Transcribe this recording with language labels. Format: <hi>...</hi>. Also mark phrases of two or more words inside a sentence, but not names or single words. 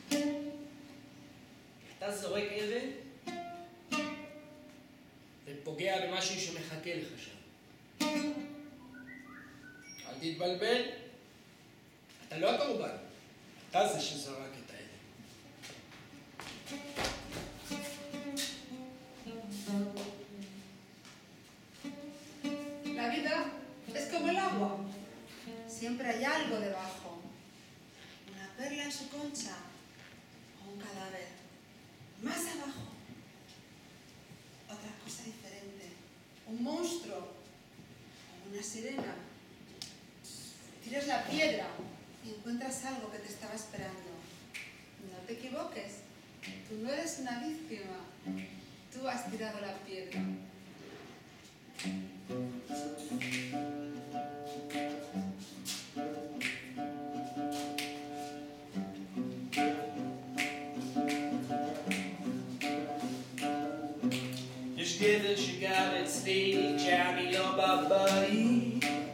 <he>אתה זורק אבן ופוגע במשהו שמחכה לך שם. אל תתבלבל. אתה לא הקורבן. אתה זה שזרק את האבן.</he> <es>La vida es como el agua. Siempre hay algo debajo. Una perla en su concha o un cadáver. Más abajo, otra cosa diferente. Un monstruo o una sirena. Tiras la piedra y encuentras algo que te estaba esperando. No te equivoques. Tú no eres una víctima. Tú has tirado la piedra.</es> <he>יש גבר שגר אצלי כשאני לא בבית.</he>